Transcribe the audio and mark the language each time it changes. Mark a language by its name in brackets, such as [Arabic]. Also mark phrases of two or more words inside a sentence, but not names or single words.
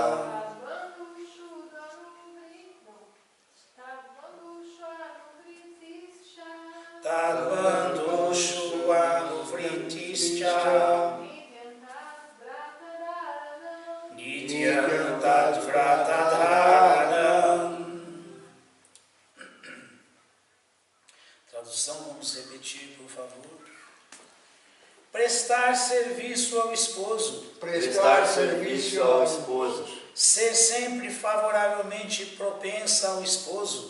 [Sanskrit] Tad Bandhu Su Anuvritischa. Nityam Tat Vrata Dharanam. [Portuguese] Tradução, vamos repetir, por favor. Prestar serviço ao esposo. Prestar serviço ao esposo. Ser sempre favoravelmente propensa ao esposo.